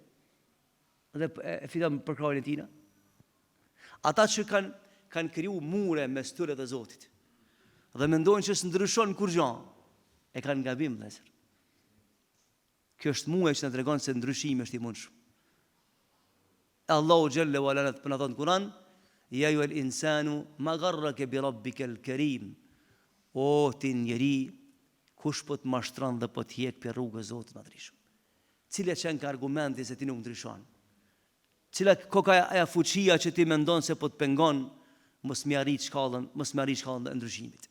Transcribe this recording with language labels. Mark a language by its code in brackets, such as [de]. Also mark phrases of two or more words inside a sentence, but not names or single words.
[sq] Dhe e fiton përkrahjen e tina? Ata që kanë kriju mure mes tyre dhe Zotit, dhe mendojnë që s'ndryshon kur gjë, e kanë gabim vëllezër. Kjo është muaj që na tregon se ndryshimi është i mundshëm. Allahu [ar] جل وعلا [sq] na thon Kur'an, [ar] يا أيها الإنسان ما غرك بربك الكريم. [sq] O ti njeri, kush po të mashtron dhe po të hjek për rrugën e Zotit të Madhreshëm. Cila çan ka argumenti se ti nuk ndryshon? Cila koka aja fuqia që ti mendon se po të pengon, mos më arrit shkallën e ndryshimit.